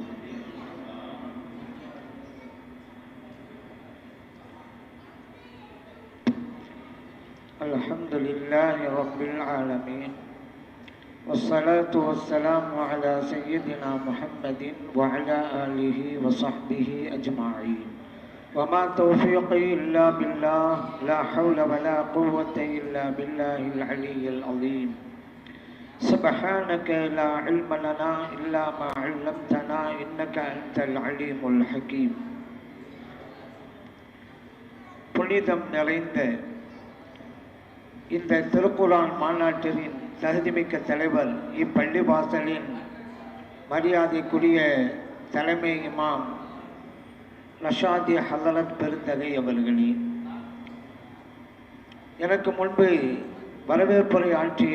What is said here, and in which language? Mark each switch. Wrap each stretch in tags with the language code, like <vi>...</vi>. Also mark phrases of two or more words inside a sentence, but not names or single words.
<ar>الحمد لله رب العالمين، والصلاة والسلام على سيدنا محمد وعلى آله وصحبه أجمعين. وما توفيقي إلا بالله، لا حول ولا قوة إلا بالله العلي العظيم. سبحانك لا علم لنا إلا ما علمتنا إنك أنت العليم الحكيم.</ar> <ta>புனிதம் நிறைந்த இந்த திருக்குர்ஆன் மாநாட்டின் தகுதிமிக்க தலைவர், இப்பள்ளிவாசலின் மரியாதைக்குரிய தலைமை இமாம் ரஷாதி ஹலரத் பெருந்தகை அவர்களே, எனக்கு முன்பு வரவேற்புரை ஆற்றிய</ta>